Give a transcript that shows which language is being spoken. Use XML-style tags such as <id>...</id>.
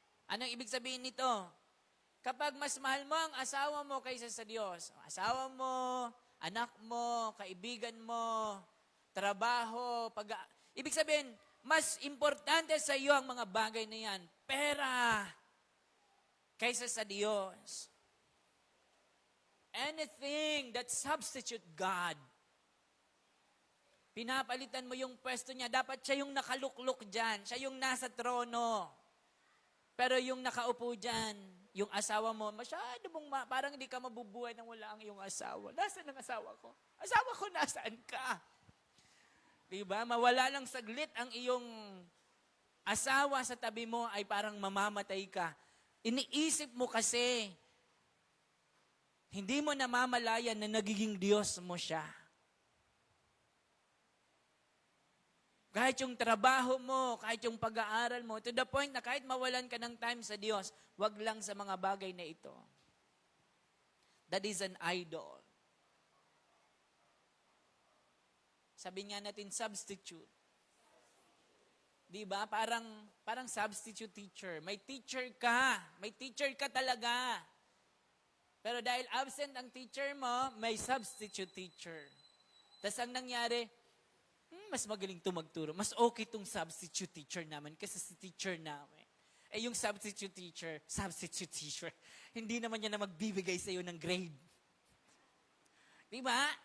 <tl>Anong ibig sabihin nito? Kapag mas mahal mo ang asawa mo kaysa sa Diyos, asawa mo, anak mo, kaibigan mo, trabaho, ibig sabihin, mas importante sa iyo ang mga bagay na yan, pera, kaysa sa Diyos.</tl> <en>Anything that substitute God.</en> <tl>Pinapalitan mo yung pwesto niya, dapat siya yung nakaluklok dyan, siya yung nasa trono. Pero yung nakaupo dyan, yung asawa mo, masyado mong parang hindi ka mabubuhay nang wala ang iyong asawa. Nasaan ang asawa ko? Asawa ko, nasaan ka? Diba? Mawala lang saglit ang iyong asawa sa tabi mo ay parang mamamatay ka. Iniisip mo kasi, hindi mo namamalayan na nagiging Diyos mo siya. Kahit yung trabaho mo, kahit yung pag-aaral mo,</tl> <en>to the point</en> <tl>na kahit mawalan ka ng time sa Diyos, wag lang sa mga bagay na ito.</tl> <en>That is an idol.</en> <tl>Sabi nga natin, substitute. Diba? Parang substitute teacher. May teacher ka talaga. Pero dahil absent ang teacher mo, may substitute teacher. Tapos ang nangyari, mas magaling ito magturo. Mas okay itong substitute teacher naman kasi si teacher namin. Yung substitute teacher, hindi naman niya na magbibigay sa iyo ng grade. Di ba?</tl>